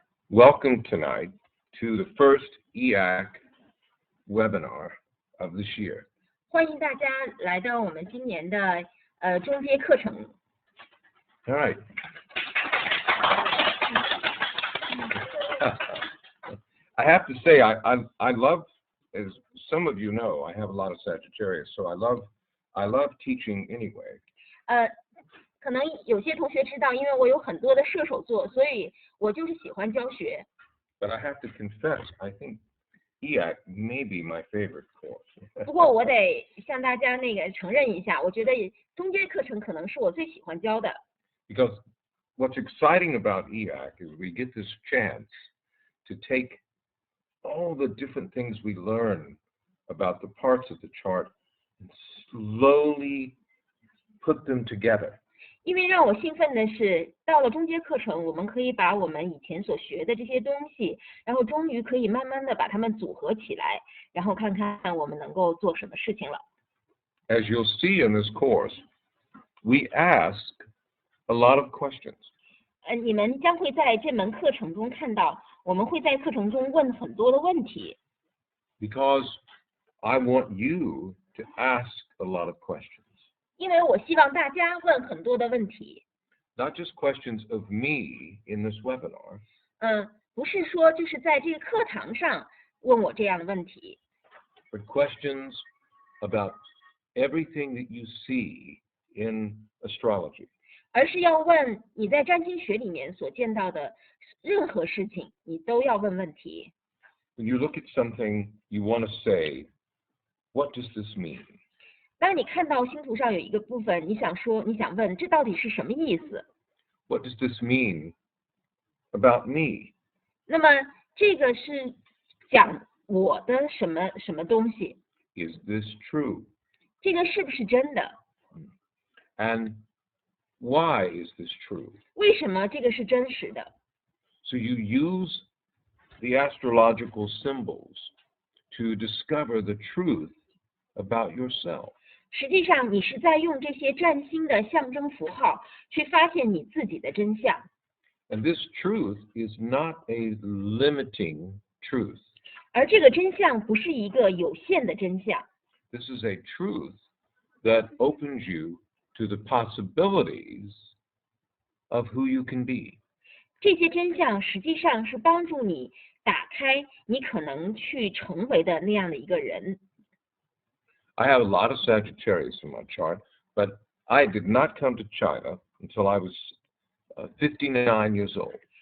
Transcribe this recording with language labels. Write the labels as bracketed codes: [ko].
[en] Welcome tonight to the first EAC webinar of this year. [zh] 欢迎大家来到我们今年的中阶课程。 [en] All right. I have to say, I love, as some of you know, I have a lot of Sagittarius, so I love teaching anyway. [zh] 可能有些同学知道，因为我有很多的射手座，所以我就是喜欢教学。 [en] But I have to confess, I think EAC may be my favorite course. [zh] 不过我得向大家承认一下，我觉得中阶课程可能是我最喜欢教的。 [en] Because what's exciting about EAC is we get this chance to take all the different things we learn about the parts of the chart and slowly put them together. [zh] 因为让我兴奋的是，到了中阶课程，我们可以把我们以前所学的这些东西，然后终于可以慢慢的把它们组合起来，然后看看我们能够做什么事情了。 [en] As you'll see in this course, we ask a lot of questions. [zh] 你们将会在这门课程中看到，我们会在课程中问很多的问题。 [en] Because I want you to ask a lot of questions. [zh] 因为我希望大家问很多的问题。 [en] Not just questions of me in this webinar. [zh] 不是说就是在这个课堂上问我这样的问题。 [en] But questions about everything that you see in astrology. [zh] 而是要问你在占星学里面所见到的任何事情，你都要问问题。 [en] When you look at something, you want to say, what does this mean? [zh] 当你看到星图上有一个部分，你想问这到底是什么意思？ [en] What does this mean about me? [zh] 那么这个是讲我的什么东西？ [en] Is this true? [zh] 这个是不是真的？ [en] And why is this true? [zh] 为什么这个是真实的？ [en] So you use the astrological symbols to discover the truth about yourself. [zh] 实际上你是在用这些占星的象征符号去发现你自己的真相。 [en] And this truth is not a limiting truth. [zh] 而这个真相不是一个有限的真相。 [en] This is a truth that opens you to the possibilities of who you can be. [zh] 这些真相实际上是帮助你打开你可能去成为的那样的一个人。 [en] I have a lot of Sagittarius in my chart, but I did not come to China until I was 59 years old.